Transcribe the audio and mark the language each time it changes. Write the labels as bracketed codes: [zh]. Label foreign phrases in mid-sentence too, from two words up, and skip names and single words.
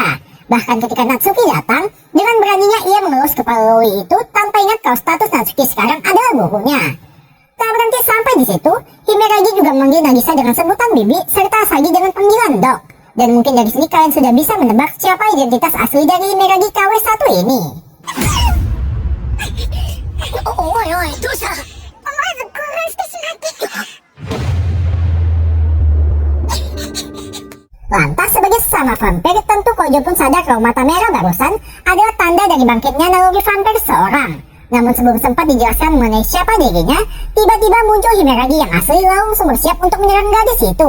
[id] Bahkan ketika Natsuki datang, dengan beraninya ia mengelus kepala Loi itu tanpa ingat kalau status Natsuki sekarang adalah gurunya. Tak berhenti sampai di situ, Himeragi juga memanggil Nagisa dengan sebutan bibi serta Asagi dengan panggilan dok. Dan mungkin dari sini kalian sudah bisa menebak siapa identitas asli dari Himeragi KW1 ini. [ja] おいおい、どうした？思わず興奮してしまって。 [id] Lantas sebagai sesama vampir, tentu Kojo pun sadar kalau mata merah barusan adalah tanda dari bangkitnya naluri vampir seorang. Namun sebelum sempat dijelaskan mengenai siapa dirinya, tiba-tiba muncul Himeragi yang asli langsung bersiap untuk menyerang gadis itu.